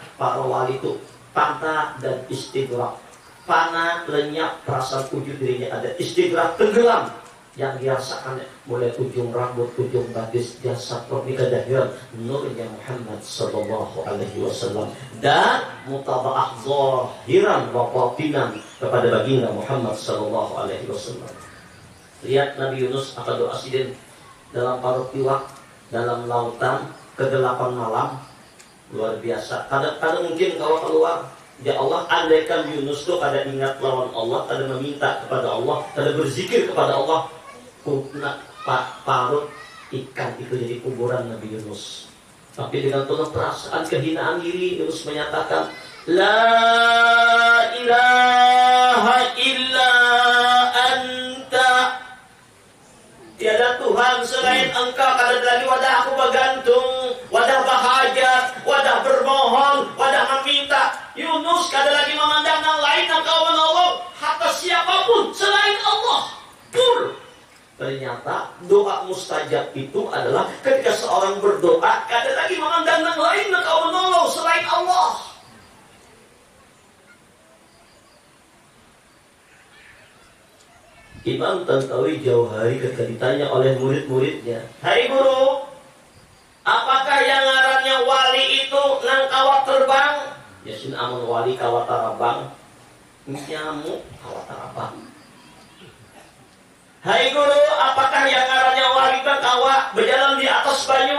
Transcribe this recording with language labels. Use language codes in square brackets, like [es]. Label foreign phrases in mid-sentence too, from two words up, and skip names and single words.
[id] Para wali itu fana dan istighraq. Fana, lenyap, perasaan wujud dirinya ada. Istighraq, tenggelam. Yang dirasakan mulai ujung rambut, ujung batis, jasad, roh, kedahiran nurnya Muhammad [ar] صلى الله عليه وسلم. [id] Dan [ar] متابعة ظاهرا وباطنا [id] kepada baginda Muhammad [ar] صلى الله عليه وسلم. [bjn] Lihat Nabi Yunus akan doa sidin dalam parut iwak, dalam lautan, kegelapan malam. [id] Luar biasa. Kadang-kadang mungkin kalau keluar, ya Allah, andaikan Yunus itu kada ingat lawan Allah, kada meminta kepada Allah, kada berzikir kepada Allah, parut ikan itu jadi kuburan Nabi Yunus. Tapi dengan penuh perasaan kehinaan diri, Yunus menyatakan, [ar] لا إله إلا أنت, [id] tiada Tuhan selain Engkau, kada lagi wadah aku bergantung, wadah berhajat, wadah bermohon, wadah meminta. Yunus kada lagi memandang yang lain Engkau menolong, hatta siapapun selain Allah. Pur. Ternyata doa mustajab itu adalah ketika seorang berdoa kada lagi memandang yang lain Engkau menolong selain Allah. Imam Tantawi jauh hari ketika ditanya oleh murid-muridnya, Hai guru, [bjn] apakah yang ngarannya wali itu nang kawat terbang? Yasin amun wali kawat tarabang, nyamuk kawat tarabang. Hai guru, apakah yang ngarannya wali nang kawat berjalan di atas banyu?